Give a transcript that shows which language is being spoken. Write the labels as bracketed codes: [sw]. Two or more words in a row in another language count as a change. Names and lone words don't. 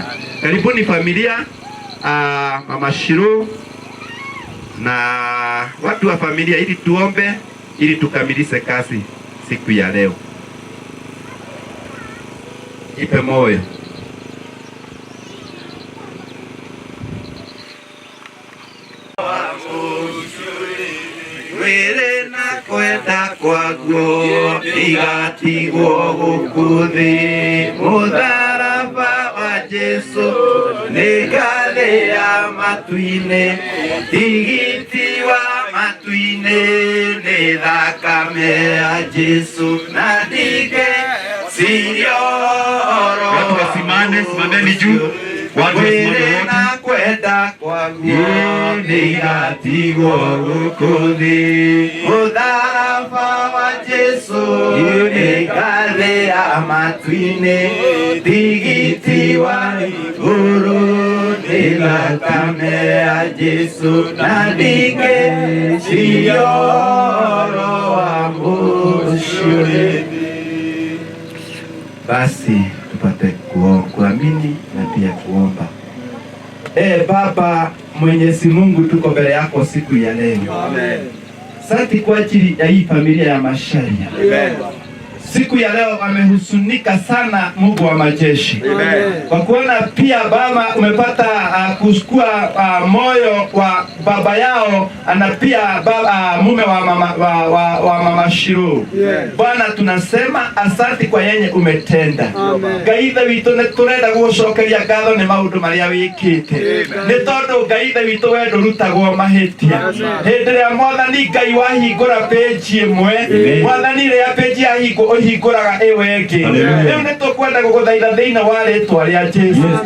[sw] Karibuni familia, Mama Shiro na watu wa familia, ili tuombe ili tukamilishe kazi siku ya leo. Ipe moyo. [ki] Wele na kwenda kwaguo igatigwo gukuthi, mutharaba wa Jesu nĩ ngathĩ ya matu-inĩ, tigiti wa matu-inĩ nĩ thakame ya Jesu, na ndingĩciria ũhoro. [sw] Watu wasimame, simameni juu. [ki] Wele na kwenda kwaguo igatigwo gukuthi, mutharaba wa Jesu nĩ ngathĩ ya matu-inĩ, tigiti wa igũrũ nĩ thakame ya Jesu, na ndingĩciria ũhoro wa mũcio. [sw] Basi tupate kuamini na pia kuomba. Baba Mwenyezi Mungu, tuko mbele yako siku ya leo. Amen. Asante kwa ajili ya hii familia ya Macharia. Amen. Siku ya leo amehusunika sana, Mungu wa majeshi. Amen. Kwa kuona pia Baba umepata kuchukua moyo wa baba yao, na pia mume wa Mama Shiro. Yes. Bwana tunasema asante kwa yenye umetenda. [ki] Gaithe witũ nĩ tũrenda gũcokeria ngatho nĩ maũndũ marĩa wĩkĩte. Nĩ tondũ Gaithe witũ we ndũrutagwo mahĩtia. Hĩndĩ ĩrĩa Mwathani Ngai wahingũra page ĩmwe, Mwathani rĩrĩa page yahingwo ũhingũraga ĩyo ĩngĩ. Rĩu nĩ tũkwenda gũgũthaitha thĩinĩ wa rĩĩtwa rĩa Jesu.